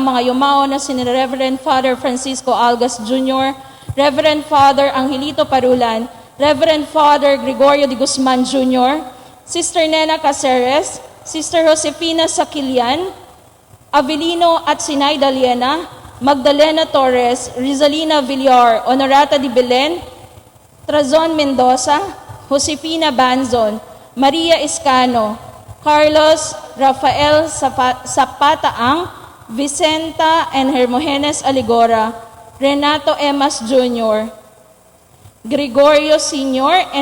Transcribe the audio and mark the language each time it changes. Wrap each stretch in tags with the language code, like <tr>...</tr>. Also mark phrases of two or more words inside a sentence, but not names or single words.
<tl>ang mga yumao na si Reverend Father Francisco Algas Jr., Reverend Father Angelito Parulan, Reverend Father Gregorio de Guzman Jr., Sister Nena Caceres, Sister Josefina Sakilian, Avelino at Sinay Daliena, Magdalena Torres, Rizalina Villar, Honorata de Belen, Trazon Mendoza, Josefina Banzon, Maria Escano, Carlos Rafael Zapataang, Vicenta and Hermogenes Aligora, Renato Emas Jr., Gregorio Sr.</tl>